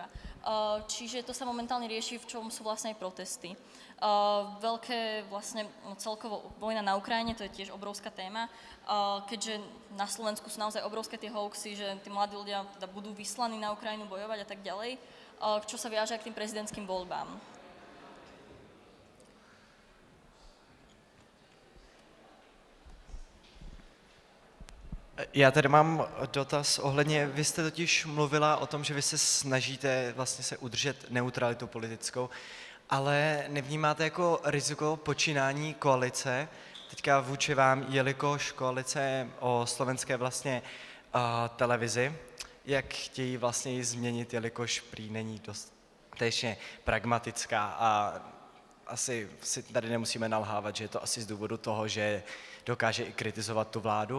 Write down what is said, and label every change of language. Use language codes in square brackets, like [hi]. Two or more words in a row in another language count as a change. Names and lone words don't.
[sk] Čiže to sa momentálne rieši, v čom sú vlastne aj protesty. Veľké vlastne celkovo vojna na Ukrajine, to je tiež obrovská téma, keďže na Slovensku sú naozaj obrovské tie hoaxy, že tí mladí ľudia teda budú vyslaní na Ukrajinu bojovať a tak ďalej, čo sa viaže aj k tým prezidentským voľbám. [cs] Já tady mám dotaz ohledně, vy jste totiž mluvila o tom, že vy se snažíte vlastně se udržet neutralitu politickou, ale nevnímáte jako riziko počínání koalice teďka vůči vám, jelikož koalice o slovenské vlastně televizi, jak chtějí vlastně ji změnit, jelikož prý není dostatečně pragmatická a asi si tady nemusíme nalhávat, že je to asi z důvodu toho, že dokáže i kritizovat tu vládu.